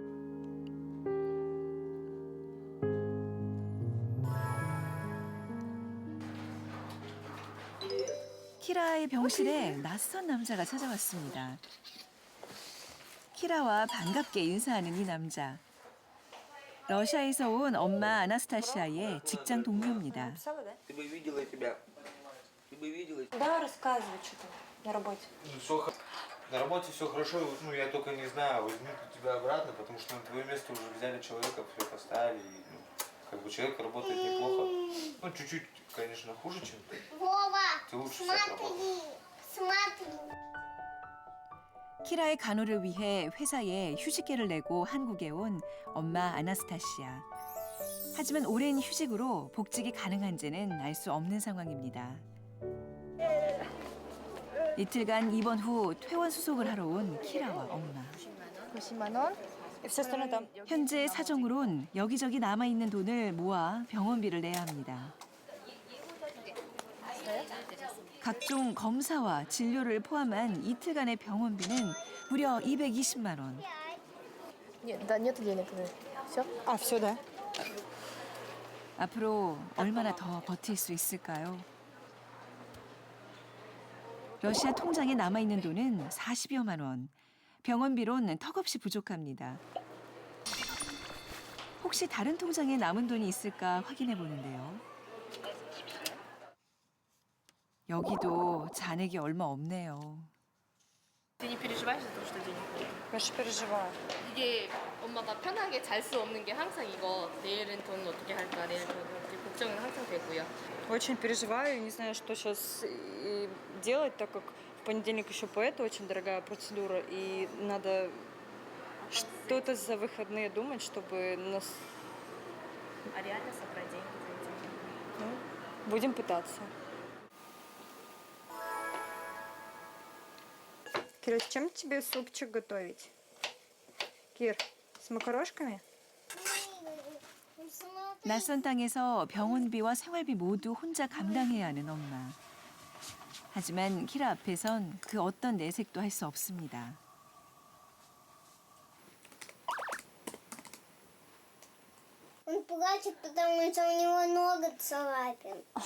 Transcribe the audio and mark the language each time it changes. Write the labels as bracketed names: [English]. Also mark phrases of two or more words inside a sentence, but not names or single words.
[Korean] 키라의 병실에 낯선 남자가 찾아왔습니다. 키라와 반갑게 인사하는 이 남자. 러시아에서 온 엄마 아나스타시아의 직장 동료입니다. [Russian] Ты бы видела тебя. Ты бы виделась. Да, рассказывай, что там на работе. На работе все хорошо, ну я только не знаю, возьмут ли тебя обратно, потому что на твое место уже взяли человека, все поставили, и, ну, как бы человек работает неплохо. Ну, чуть-чуть, конечно, хуже, чем ты. Вова, Ты лучше всех работаешь. смотри. [Korean] 키라의 간호를 위해 회사에 휴직계를 내고 한국에 온 엄마 아나스타시아. 하지만 오랜 휴직으로 복직이 가능한지는 알 수 없는 상황입니다. 이틀간 입원 후 퇴원 수속을 하러 온 키라와 엄마. 90만 원. [Russian] И все остальное там. [Korean] 현재 사정으론 여기저기 남아있는 돈을 모아 병원비를 내야 합니다. 각종 검사와 진료를 포함한 이틀간의 병원비는 무려 220만 원. [Russian] А, все, да? [Korean] 앞으로 얼마나 더 버틸 수 있을까요? 러시아 통장에 남아있는 돈은 40여만 원. 병원비로는 턱없이 부족합니다. 혹시 다른 통장에 남은 돈이 있을까 확인해 보는데요. 여기도 잔액이 얼마 없네요. [Russian] Ты не переживаешь за то, что денег нет? Конечно, переживаю. [Korean] 이게 엄마가 편하게 잘 수 없는 게 항상 이거 내일은 돈 어떻게 할까 내일 돈 어떻게 걱정은 항상 되고요. [Russian] Очень переживаю, не знаю, что сейчас делать, так как в понедельник еще поэта очень дорогая процедура, и надо что-то за выходные думать, чтобы нас... А реально собрать деньги за эти? Ну, будем пытаться. Кира, с чем тебе супчик готовить? Кир, с макарошками? [Korean] 낯선 땅에서 병원비와 생활비 모두 혼자 감당해야 하는 엄마. 하지만 키라 앞에선 그 어떤 내색도 할 수 없습니다. [Russian] Он плачет, потому что у него нога царапин.